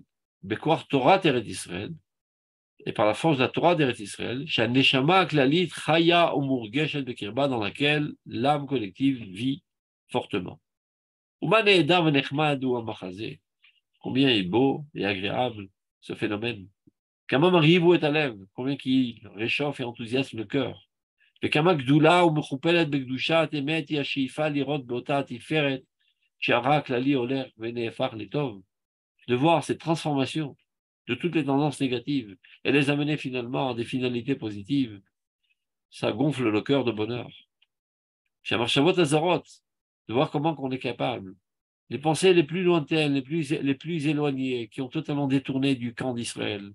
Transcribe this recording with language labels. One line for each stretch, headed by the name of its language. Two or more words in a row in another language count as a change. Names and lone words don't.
Hebrew: בכח תורה דארץ ישראל,
French: et par la force de la Torah d'Eretz Israël,
Hebrew: שהנשמה כללית חיה ומורגשת בקרבה,
French: dans laquelle l'âme collective vit fortement. Combien est beau et agréable ce phénomène. Combien qui réchauffe et enthousiasme le cœur.
Hebrew: וכמה גדולה ומכופלת בקדושת אמת היא השאיפה לראות באותה התפארת שהרע הכללי הולך ונהפך לטוב,
French: de voir cette transformation de toutes les tendances négatives et les amener finalement à des finalités positives, ça gonfle le cœur de bonheur. Chez
Hebrew: מחשבות זרות,
French: de voir comment on est capable. Les pensées les plus lointaines, les plus éloignées, qui ont totalement détourné du camp d'Israël.